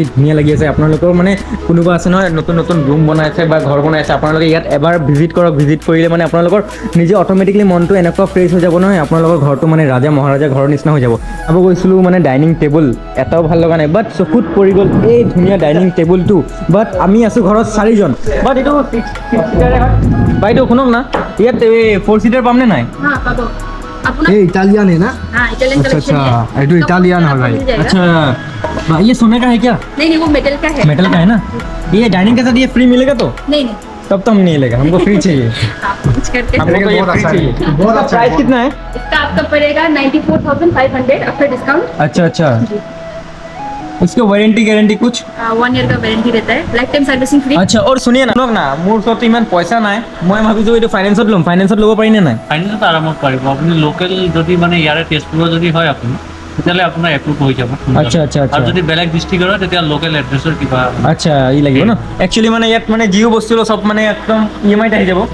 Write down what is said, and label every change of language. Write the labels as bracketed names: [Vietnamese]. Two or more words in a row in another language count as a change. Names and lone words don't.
[Assamese] ধুনীয়া লাগি আছে আপোনালোকৰ মানে কোনোবা আছে নহয় নতুন ৰুম বনাইছে বা ঘৰ বনাইছে আপোনালোকে ইয়াত এবাৰ ভিজিট কৰক ভিজিট কৰিলে মানে আপোনালোকৰ নিজে অট'মেটিকলি মনটো এনেকুৱা ফ্ৰেছ হৈ যাব নহয় আপোনালোকৰ ঘৰটো মানে ৰাজা মহাৰাজা ঘৰৰ নিচিনা হৈ যাব চাব গৈছিলোঁ মানে [English] dining table [Assamese] এটাও ভাল লগা নাই বাট চকুত পৰি গ'ল এই ধুনীয়া ডাইনিং টেবুলটো বাট আমি আছোঁ ঘৰত 4জন বাট এইটো 6 সিটাৰে হয় বাইদেউ শুনক না ইয়াত 4 সিটাৰ পামনে নাই পাব [Hindi] ये इटालियन है ना इटालियन कलेक्शन है ये तो इटालियन है भाई अच्छा ये सोने का है क्या नहीं वो मेटल का है मेटल का है ना ये डाइनिंग के साथ ये फ्री मिलेगा तो नहीं तब तो हम नहीं लेगा, हमको फ्री चाहिए, आप कुछ करके हमको तो ये बहुत फ्री अच्छा है। चाहिए। बहुत इसका अच्छा है, प्राइस कितना है? इसका आपका पड़ेगा 94,500 [English] after discount. [Hindi] अच्छा अच्छा, इसके [English] warranty guarantee [Hindi] कुछ? 1 ईयर का वारंटी रहता है, [English] life time servicing free. [Hindi] अच्छा और सुनिए ना [Assamese] শুনক না মোৰ ওচৰত ইমান পইচা নাই, মই ভাবিছোঁ এইটো ফাইনেন্সত ল'ম, ফাইনেন্সত ল'ব পাৰি নে নাই? ফাইনেন্সত আৰামত পাৰিব আপুনি লোকেল যদি মানে ইয়াৰে তেজপুৰৰ যদি হয় আপুনি তেতিয়াহ'লে আপোনাৰ এপ্ৰুভ হৈ যাব আচ্ছা আচ্ছা আচ্ছা আৰু যদি বেলেগ ডিষ্ট্ৰিক্টৰ হয় তেতিয়া [English] local address [Assamese] কিবা আচ্ছা ই লাগিব ন একচুৱেলি মানে ইয়াত মানে যিও বস্তু লওঁ চব মানে একদম EMI আহি যাব।